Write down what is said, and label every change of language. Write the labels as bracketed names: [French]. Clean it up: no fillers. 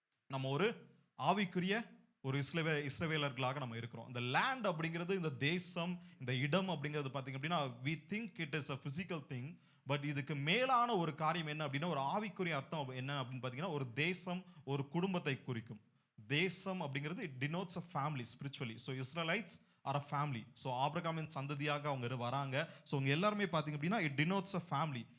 [Tamil] நம்ம ஒரு ஆவிக்குரிய ஒரு இஸ்ரவேலர்களாக நம்ம இருக்கிறோம். இந்த லேண்ட் அப்படிங்கிறது, இந்த தேசம், இந்த இடம் அப்படிங்கிறது பார்த்தீங்க அப்படின்னா, [English] we think it is a physical thing. [Tamil] But இதுக்கு மேலான ஒரு காரியம் என்ன அப்படின்னா, ஒரு ஆவிக்குரிய அர்த்தம் என்ன அப்படின்னு பார்த்தீங்கன்னா, ஒரு தேசம், ஒரு குடும்பத்தை குறிக்கும். தேசம் அப்படிங்கிறது [English] it denotes a family spiritually. So Israelites are a family. [Tamil] So ஆபிரகாமின் சந்ததியாக அவங்க வராங்க. ஸோ அவங்க எல்லாருமே பார்த்தீங்க அப்படின்னா [English] It denotes a family.